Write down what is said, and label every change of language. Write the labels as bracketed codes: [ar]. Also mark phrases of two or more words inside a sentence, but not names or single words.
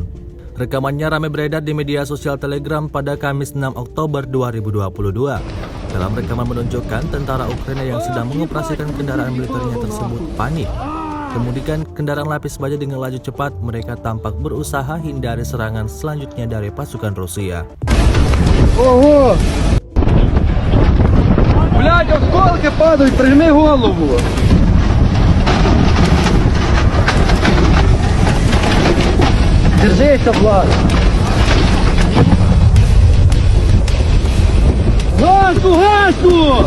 [id] Rekamannya ramai beredar di media sosial Telegram pada Kamis 6 Oktober 2022. Dalam rekaman menunjukkan tentara Ukraina yang sedang mengoperasikan kendaraan militernya tersebut panik. Kemudian kendaraan lapis baja dengan laju cepat, mereka tampak berusaha hindari serangan selanjutnya dari pasukan Rusia. [ru] Ого! Блядь, осколки падают, прижми голову! Держися, Влад! Газу, газу!